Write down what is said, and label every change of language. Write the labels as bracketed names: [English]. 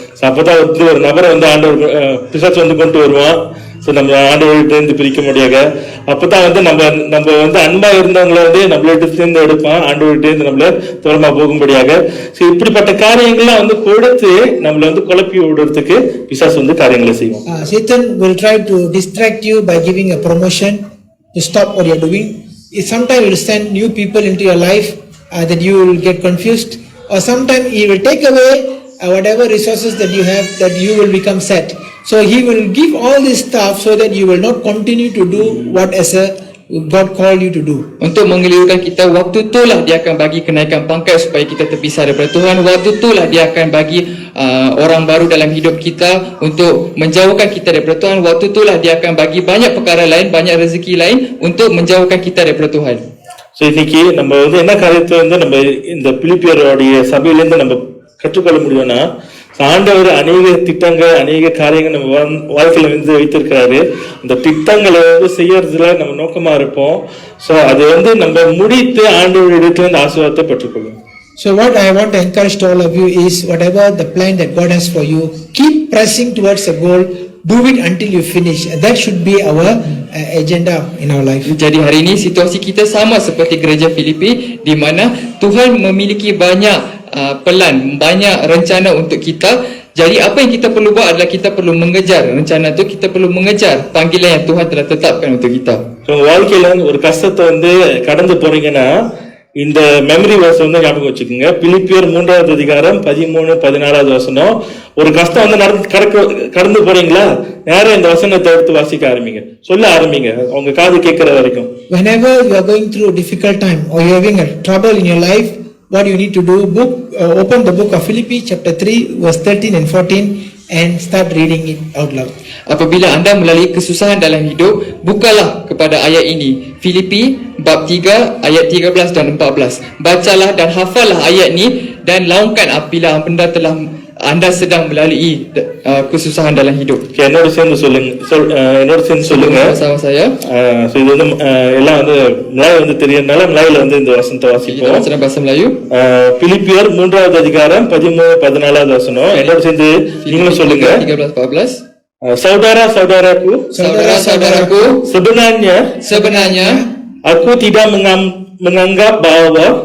[Tamil] அப்பதான் ஒரு நபரை ஆண்டவர் பிசாசு கொண்டு வருவான். நம்ம ஆண்டவர்கிட்ட இருந்து பிரிக்க முடியாது. அப்பதான் நம்ம அன்பா இருந்தவங்களை நம்மள்கிட்ட இருந்து எடுப்பான், ஆண்டவர்கிட்ட இருந்து நம்மள தூரமா போகும்படியாக. இப்படிப்பட்ட காரியங்கள்லாம் கொடுத்து நம்மள குழப்பி விடுறதுக்கு பிசாசு காரியங்களை செய்வோம். [English] Satan will try to distract you by giving a promotion to stop what you are doing. Sometimes he will send new people into your life that you will get confused, or sometimes he will take away whatever resources that you have, that you will become sad. So he will give all this stuff so that you will not continue to do what as a God called you to do. [Malay] Untuk mengelirkan kita, waktu itulah dia akan bagi kenaikan pangkat supaya kita terpisah daripada Tuhan. Waktu itulah dia akan bagi orang baru dalam hidup kita untuk menjauhkan kita daripada Tuhan. Waktu itulah dia akan bagi banyak perkara lain, banyak rezeki lain untuk menjauhkan kita daripada Tuhan. [Tamil] So இன்னைக்கு நம்ம என்ன காரியத்தை நம்ம இந்த பிலிப்பியருடைய சபையிலேருந்து நம்ம கற்றுக்கொள்ள முடியும்னா, ஆண்டவர் அநேக திட்டங்கள், அநேக காரியங்கள் நம்ம வாழ்க்கையில வைத்திருக்கிறாரு. அந்த திட்டங்களை செய்யறதுல நம்ம நோக்கமா இருப்போம். ஸோ அது நம்ம முடித்து ஆண்டவர் இடத்துல இந்த ஆசீர்வாதத்தை பெற்றுக்கொள்ளும். [English] So what I want to encourage to all of you is, whatever the plan that God has for you, keep pressing towards a goal. Do it until you finish. That should be our agenda in our life. [Malay] Jadi hari ini situasi kita sama seperti gereja Filipi, di mana Tuhan memiliki banyak pelan, banyak rencana untuk kita. Jadi apa yang kita perlu buat adalah kita perlu mengejar rencana itu, kita perlu mengejar panggilan yang Tuhan telah tetapkan untuk kita. [Tamil] So வாழ்க்கையில ஒரு கஷ்டத்தை கடந்து போறீங்கன்னா, இந்த memory verse வந்து ஞாபகம் வச்சுக்கோங்க. பிலிப்பியர் 3வது அதிகாரம் 13, 14வது வசனம். ஒரு கஷ்டம் வந்து கடந்து போறீங்களா, நேரம் இந்த வசனத்தை எடுத்து வாசிக்க ஆரம்பிங்க, சொல்ல ஆரம்பிங்க, உங்க காது கேட்கிற வரைக்கும். [English] Whenever you are going through a difficult time or you are having a trouble in your life, what you need to do, open the book of Philippians chapter 3 verse 13 and 14 and start reading it out loud. [Malay] Apabila anda melalui kesusahan dalam hidup, bukalah kepada ayat ini, Filipi bab 3 ayat 13 dan 14. Bacalah dan hafallah ayat ni dan laungkan apabila anda sedang melalui kesusahan dalam hidup. [Tamil] Okay, என்னோட சேர்ந்து சொல்லுங்க. [Malay] Sama saya. [Tamil] So இது வந்து எல்லாம் வந்து Malay வந்து தெரியறதுனால மலாயில வந்து இந்த வசனத்தை [Malay] Kita [Tamil] வாசிப்போம். [Malay] baca dalam bahasa Melayu. [Tamil] பிலிப்பியர் 3வது அதிகாரம் 13, 14வது வசனம். என்னோட சேர்ந்து நீங்களும் சொல்லுங்க. 13 14. [Malay] Saudara-saudaraku, Saudara-saudaraku, sebenarnya aku tidak menganggap bahwa